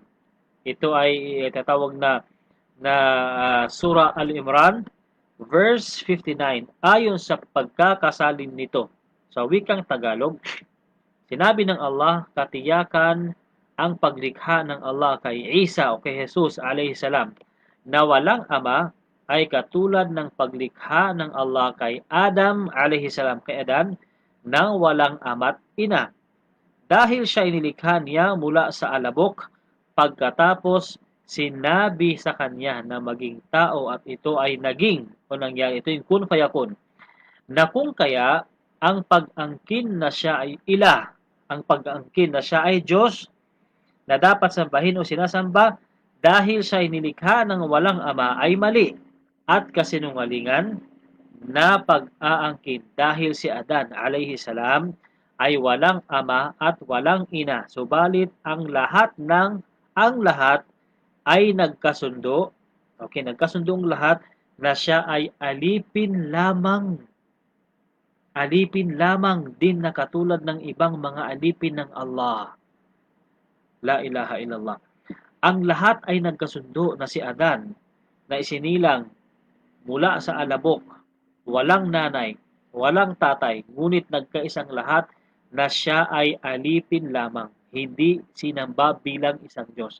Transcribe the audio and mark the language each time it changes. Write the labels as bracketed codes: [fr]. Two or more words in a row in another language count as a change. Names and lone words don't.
[tl] Ito ay tatawag na Surah Al-Imran verse 59. Ayon sa pagkakasalin nito sa wikang Tagalog, sinabi ng Allah, katiyakan ang paglikha ng Allah kay Isa o kay Jesus [ar] عليه السلام [tl] na walang ama ay katulad ng paglikha ng Allah kay Adam [ar] عليه السلام, [tl] kay Adan, nang walang ama't ina. Dahil siya inilikha niya mula sa alabok, pagkatapos sinabi sa kanya na maging tao at ito ay naging o nangyari. Ito yung [ar] كن فيكون. [tl] Na kung kaya ang pag-angkin na siya ay ilah, ang pag-angkin na siya ay Diyos na dapat sambahin o sinasamba dahil siya inilikha ng walang ama ay mali at kasinungalingan na pag-aangkin dahil si Adan [ar] عليه السلام [tl] ay walang ama at walang ina. Subalit ang lahat ay nagkasundo. Okay, nagkasundong lahat na siya ay alipin lamang. Alipin lamang din na katulad ng ibang mga alipin ng Allah. [ar] لا إله إلا الله. [tl] Ang lahat ay nagkasundo na si Adan na isinilang mula sa alabok, walang nanay, walang tatay, ngunit nagkaisang lahat na siya ay alipin lamang, hindi sinamba bilang isang Diyos.